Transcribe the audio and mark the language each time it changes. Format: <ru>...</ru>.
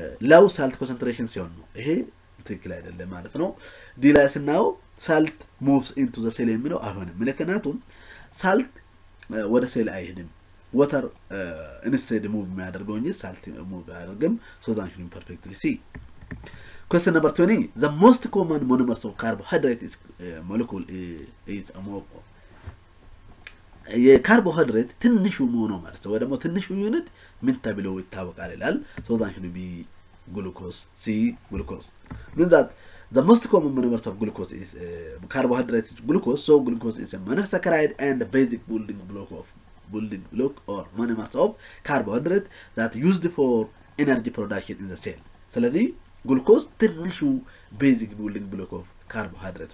<am>low salt concentration ሲሆን ነው። ይሄ ትክክል አይደለም ማለት ነው። ዲ ላይ ስናየው</am> <en>salt moves into the cell</en> <am>የሚለው አይሆንም። ምክንያቱም salt ወደ ሴል አይሄድም።</am> <en>water instead move</en> <am>የሚያደርገው እንጂ salt move አያደርግም።</am> <en>so that should be perfectly C. Question number 20. The most common monomers of carbohydrate molecule is ammonia.</en> <am>የካርቦሃይድሬት ትንሹ ሞኖመር ወይ ደግሞ ትንሹ ዩኒት ምን ተብሎ ይታወቃል ይላል።</am> <en>so that should be glucose, C, glucose. Means that the most common monomers of glucose is carbohydrates is glucose, so glucose is a monosaccharide and a basic building block or monomers of carbohydrate that used for energy production in the cell. So the glucose is basic building block of carbohydrates.</en>